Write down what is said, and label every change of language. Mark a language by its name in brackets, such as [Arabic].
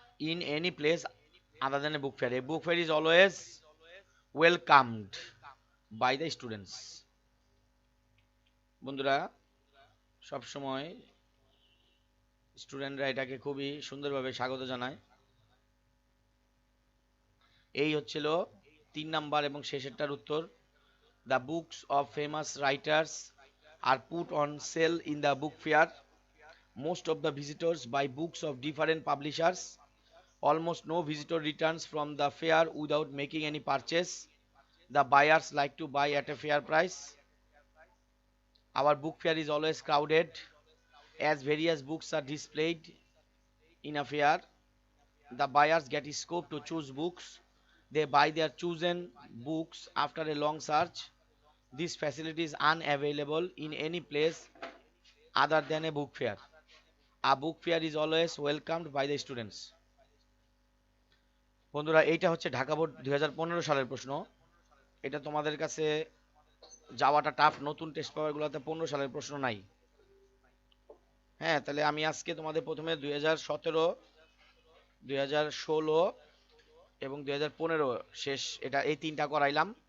[English] in any place other than a book fair. A book fair is always welcomed by the students. [Bangla] বন্ধুরা সব সময় স্টুডেন্টরা এটাকে খুবই সুন্দরভাবে স্বাগত জানায়। এই হচ্ছিল 3 নাম্বার এবং শেষেরটার উত্তর। [English] The books of famous writers are put on sale in the book fair. Most of the visitors buy books of different publishers. Almost no visitor returns from the fair without making any purchase. The buyers like to buy at a fair price. Our book fair is always crowded as various books are displayed in a fair. The buyers get a scope to choose books. They buy their chosen books after a long search. This facility is unavailable in any place other than a book fair. A book fair is always welcomed by the students. [Bangla] বন্ধুরা এইটা হচ্ছে Dhaka board 2015 সালের প্রশ্ন। এটা তোমাদের কাছে যাওয়াটা tough, নতুন টেস্ট পেপারগুলোতে 15 সালের প্রশ্ন নাই। হ্যাঁ, তাহলে আমি আজকে তোমাদের প্রথমে 2017, 2016 এবং 2015 শেষ, এটা এই 3টা করাইলাম।